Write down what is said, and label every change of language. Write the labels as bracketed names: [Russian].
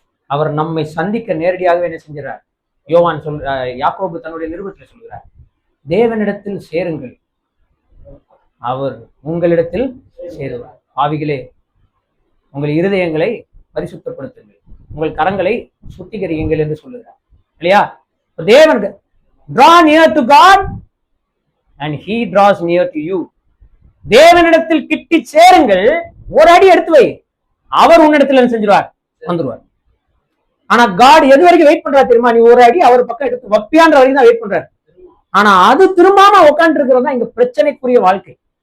[Tamil] அவர் நம்மை சந்திக்க நேரடியாகவே என்ன செஞ்சார்? யோவான் யாக்கோபு தன்னுடைய நிருபத்தில் சொல்கிறார், தேவனிடத்தில் சேருங்கள், அவர் உங்களிடத்தில் சேருவார். ஆவிகளே, உங்கள் இருதயங்களை பரிசுத்தப்படுத்துங்கள், உங்கள் கரங்களை சுத்திகரியுங்கள் என்று சொல்லுகிறார் இல்லையா? [English] தேவன் draw near to God and he draws near to you. [Tamil] தேவனிடத்தில் கிட்டி சேருங்கள், ஒரு அடி எடுத்து வை, அவர் உன்னிடத்தில் என்ன செஞ்சிருவார், வந்துருவார். ஆனா காட் எது வரைக்கும் வெயிட் பண்றாரு தெரியுமா? நீ ஒரு அடி அவர் பக்கம் எடுத்து வப்பியான்ற வரைக்கும் தான் வெயிட் பண்றாரு. ஆனா அது திரும்பாம உட்காந்து இருக்கிறது தான் இங்க பிரச்சனைக்குரிய வாழ்க்கை.